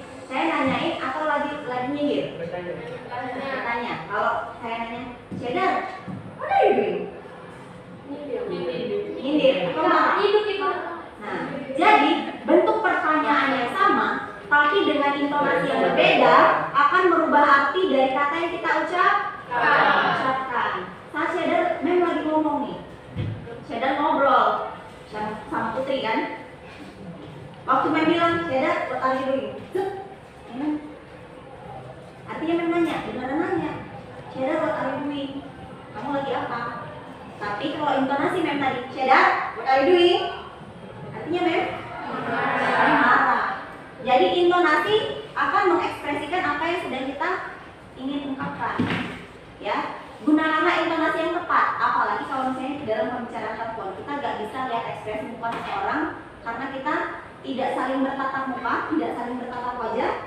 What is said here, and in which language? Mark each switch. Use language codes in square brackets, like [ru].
[id] Saya nanyain atau lagi nyindir? Bertanya. Kalau saya nanya, Cheddar, [en] what are you doing? [id] Nyindir atau marah? Nah, jadi bentuk pertanyaan yang sama tapi dengan intonasi yang berbeda akan merubah arti dari kata yang kita ucapkan. Saat Cheddar Mem lagi ngomong nih, Cheddar ngobrol sama Putri kan. Waktu Mem bilang [en] Cheddar what are you doing? [id] Artinya Mem nanya, beneran nanya, Cheddar [en] what are you doing? [id] Kamu lagi apa? Tapi kalau intonasi Mem tadi, Cheddar [en] what are you doing? [id] Artinya Mem marah. Jadi intonasi akan mengekspresikan apa yang sedang kita ingin ungkapkan. Ya, gunakanlah intonasi yang tepat. Apalagi kalau misalnya dalam pembicaraan telepon kita nggak bisa lihat ekspresi muka seseorang karena kita tidak saling bertatap muka, tidak saling bertatap wajah.